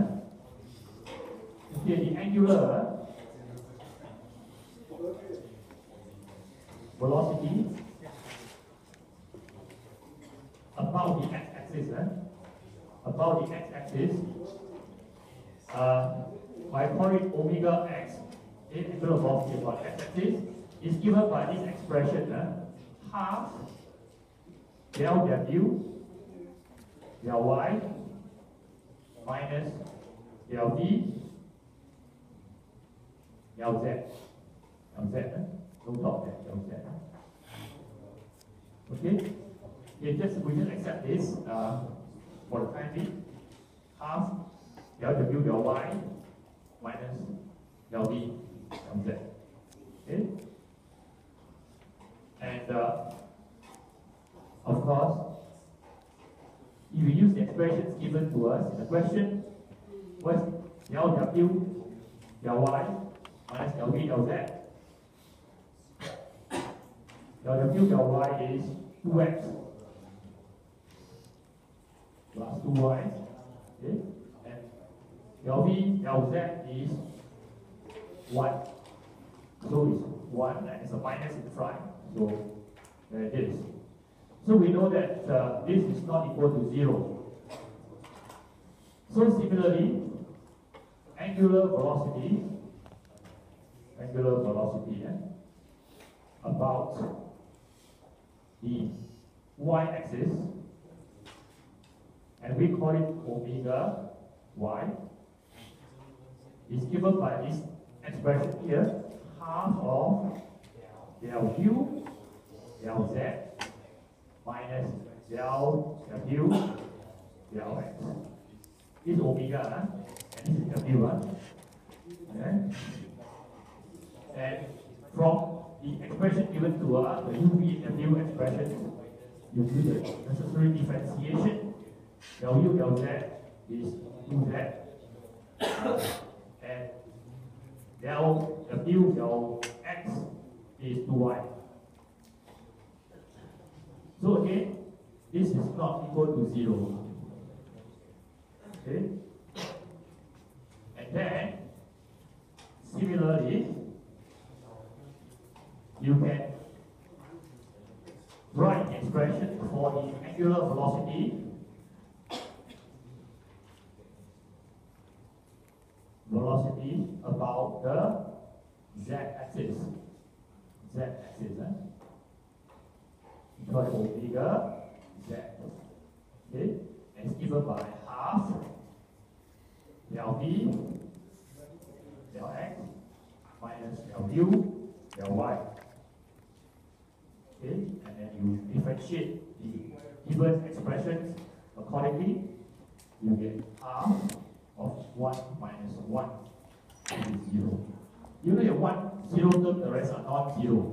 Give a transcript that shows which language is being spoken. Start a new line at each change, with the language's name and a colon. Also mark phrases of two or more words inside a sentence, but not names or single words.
English: Okay, the angular velocity about the x-axis. About the x-axis, I call it omega x. Okay, angular velocity about x-axis is given by this expression, half del w del y minus del v del z. Del z, don't talk that, del z. Okay? We just accept this for the time being. Half del w del y minus del v del z. Okay? And of course, if you use the expressions given to us in the question, what's del w del y minus del v del z? Del w del y is 2x plus 2y. Okay? And del v del z is 1. So it's 1 and it's a minus in front. So there it is. So we know that this is not equal to 0. So similarly, angular velocity about the y-axis, and we call it omega y, is given by this expression here, half of del u del z minus del w del x. This is omega, and this is w. Okay? And from the expression given to us, the uv and w expression, you do the necessary differentiation. Del u del z is 2z, and del w del x is 2y. So again, this is not equal to 0. Okay? And then, similarly, you can write an expression for the angular velocity about the z-axis. Z-axis, call it omega z. Okay, and it's given by half del v del x minus del u del y. Okay, and then you differentiate the given expressions accordingly. You get half of 1 minus 1, which is 0. You know your 1, 0 term, the rest are non-zero.